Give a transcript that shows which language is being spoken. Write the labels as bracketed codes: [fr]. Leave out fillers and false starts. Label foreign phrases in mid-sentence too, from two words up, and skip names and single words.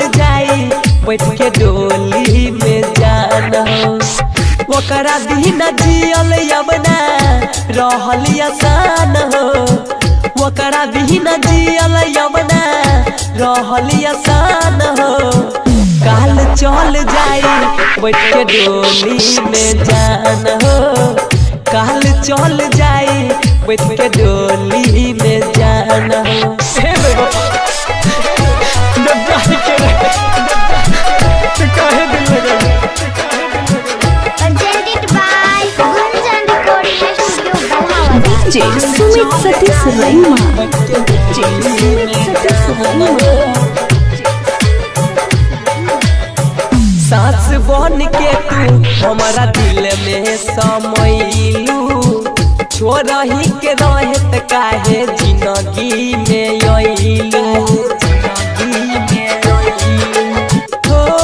[bho] जाए बैठ के डोली में जान हो ओकरा बिना जियल यमना रहल आसान हो ओकरा बिना जियल यवना रहल आसान हो काल चल जाई बैठ के डोली में जान हो काल चल जाई बैठ के डोली में जान हो [en] presented by Gunjan Recording Studio Balhawa. DJ Sumit Satish Raima. DJ Sumit Satish Raima. [bho] सास बन के तू हमारा दिल में समैलू छोड़ही के रहत काहे जिंदगी में अइलू हो